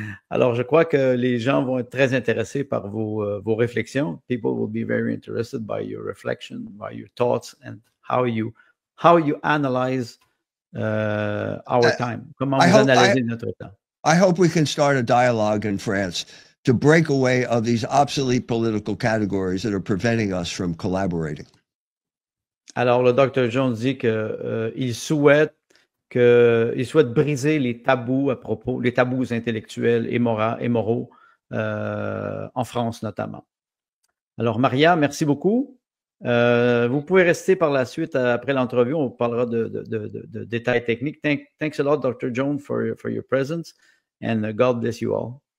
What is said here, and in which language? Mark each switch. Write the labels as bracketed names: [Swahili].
[French] Alors, je crois que les gens vont être très intéressés par vos réflexions. [English] People will be very interested by your reflection, by your thoughts, and how you analyze our time. [French] Comment vous analysez notre temps. [English] I hope we can start a dialogue in France to break away of these obsolete political categories that are preventing us from collaborating. [French] Alors, le Dr. Jones dit qu'il souhaite briser les tabous les tabous intellectuels et moraux en France notamment. Alors, Maria, merci beaucoup. Vous pouvez rester par la suite après l'entrevue. On parlera de détails techniques. [English] Thanks a lot, Dr. Jones, for your presence, and God bless you all.